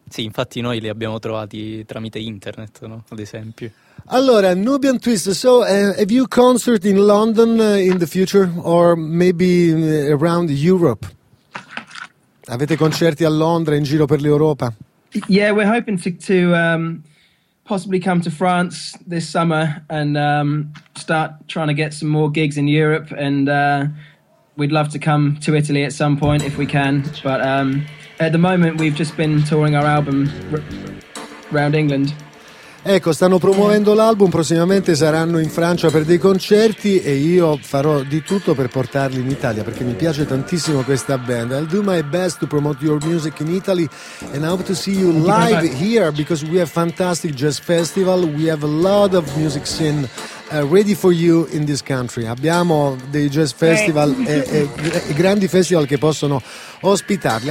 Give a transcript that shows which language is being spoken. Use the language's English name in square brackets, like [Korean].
[Italian] Sì, infatti noi li abbiamo trovati tramite internet, no? Ad esempio. [English] Allora, Nubian Twist, so have you concert in London in the future or maybe around Europe? [Italian] Avete concerti a Londra in giro per l'Europa? [English] Yeah, we're hoping to possibly come to France this summer and start trying to get some more gigs in Europe, and We'd love to come to Italy at some point if we can, but at the moment we've just been touring our album around England. [Italian] Ecco, stanno promuovendo l'album, prossimamente saranno in Francia per dei concerti e io farò di tutto per portarli in Italia perché mi piace tantissimo questa band. [English] I'll do my best to promote your music in Italy and I hope to see you live here because we have fantastic jazz festival, we have a lot of music scene ready for you in this country. [Italian] Abbiamo dei jazz festival e grandi festival che possono ospitarli.